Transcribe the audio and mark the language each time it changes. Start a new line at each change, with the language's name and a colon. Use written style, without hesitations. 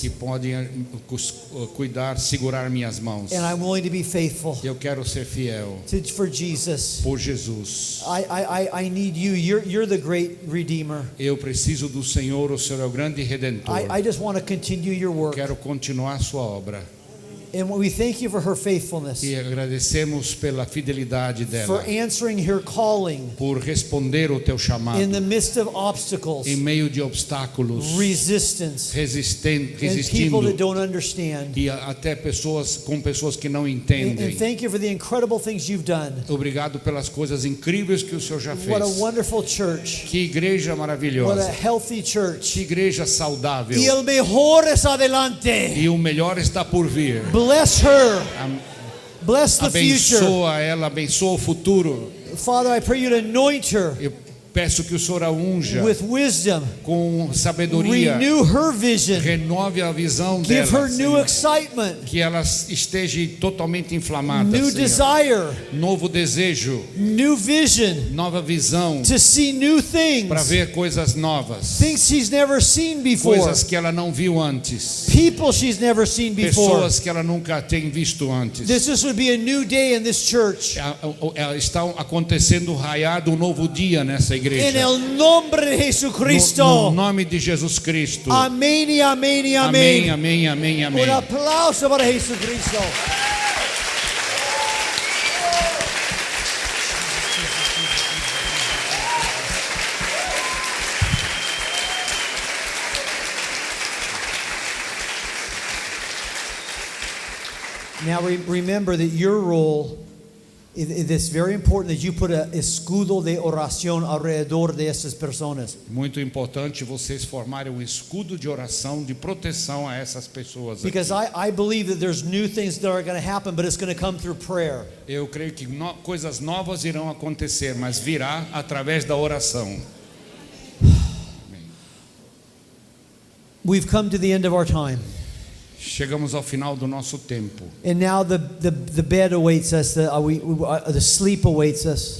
Portuguese: Que podem cuidar, segurar minhas mãos.
English: And I'm willing to be faithful.
Portuguese: Eu quero ser fiel.
English: For Jesus.
Portuguese: Por Jesus.
English: I need you. You're the great Redeemer.
Portuguese: Eu preciso do Senhor, o Senhor é o grande redentor.
English: I just want to continue your work.
Portuguese: Quero continuar sua obra.
English: And we thank you for her faithfulness.
Portuguese: E agradecemos pela fidelidade dela.
English: For answering her calling.
Portuguese: Por responder o teu chamado.
English: In the midst of obstacles.
Portuguese: Em meio de obstáculos.
English: Resistance.
Portuguese: Resistindo.
English: And people that don't understand.
Portuguese: E até pessoas que não entendem.
English: And thank you for the incredible things you've done.
Portuguese: Obrigado pelas coisas incríveis que o Senhor já fez.
English: What a wonderful church.
Portuguese: Que igreja maravilhosa.
English: What a healthy church.
Portuguese: Que igreja saudável. E o melhor está adelante. E o melhor está por vir.
English: Bless her. Bless the future.
Portuguese: Abençoa ela, abençoa o futuro.
English: Father, I pray you to anoint her.
Portuguese: Eu Peço que o Senhor a unja
English: with wisdom.
Portuguese: com sabedoria.
English: Renew her vision.
Portuguese: Renove a visão
English: Give
Portuguese: dela,
English: her new
Portuguese: Senhor.
English: excitement,
Portuguese: Que ela esteja totalmente inflamada,
English: new
Portuguese: Senhor.
English: desire,
Portuguese: Novo desejo,
English: new vision
Portuguese: nova visão,
English: to see new things,
Portuguese: para ver coisas novas,
English: things she's never seen before,
Portuguese: coisas que ela não viu antes,
English: people she's never seen before.
Portuguese: pessoas que ela nunca tem visto antes.
English: This would be a new day in this church.
Portuguese: Está acontecendo raiado um novo dia nessa igreja.
Spanish: En el nombre de Jesucristo.
Portuguese: No nome de Jesus Cristo.
Spanish: Amén y amén y
Portuguese: Amém, amém, amém, amém.
Spanish: Un aplauso para Jesucristo.
English: Now remember that your role, it's very important that you put a
Spanish: escudo de oración alrededor de estas personas.
Portuguese: Muito importante vocês formarem um escudo de oração, de proteção a essas pessoas aqui.
English: Because I believe that there's new things that are going to happen, but it's going to come through prayer.
Portuguese: Eu creio que coisas novas irão acontecer, mas virá através da oração.
English: We've come to the end of our time.
Portuguese: Chegamos ao final do nosso tempo.
English: And now the bed awaits us, the sleep awaits us.